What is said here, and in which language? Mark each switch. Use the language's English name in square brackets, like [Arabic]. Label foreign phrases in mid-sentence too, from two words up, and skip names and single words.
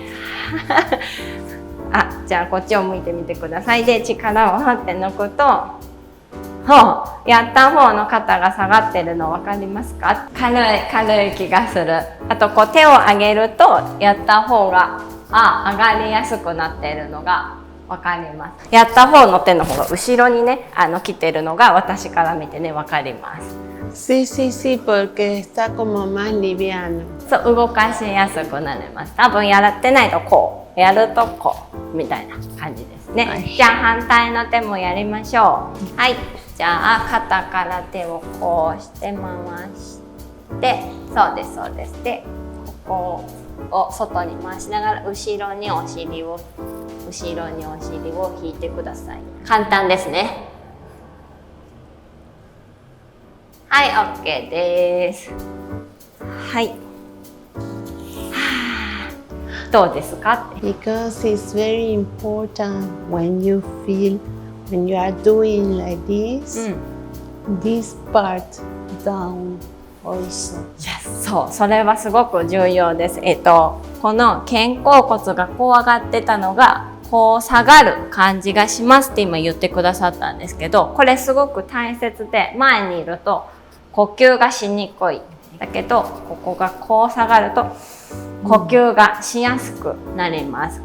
[Japanese] じゃあこっちを向いてみてください。で、力を張って抜くと、やった方の肩が下がってるの分かりますか？軽い気がする。あとこう手を上げると、やった方が上がりやすくなっているのが分かります。やった方の手の方が後ろにね、来てるのが私から見てね、分かります。 [Spanish] Sí, porque está como más liviano。 [Japanese] そう、動かしやすくなります。多分やってないとこう、やるとこうみたいな感じですね。はい、じゃあ反対の手もやりましょう。はい。じゃあ肩から手をこうして回して、そうです。で、ここを外に回しながら後ろにお尻を引いてください。簡単ですね。はい、OK です。はい。どうですか？ [English] Because it's very important when you are doing like this, this part down also. Yes、 [Japanese] そう、それはすごく重要です。この肩甲骨がこう上がってたのがこう下がる感じがしますって今言ってくださったんですけど、これすごく大切で、前にいると呼吸がしにくい。だけどここがこう下がると呼吸がしやすくなります。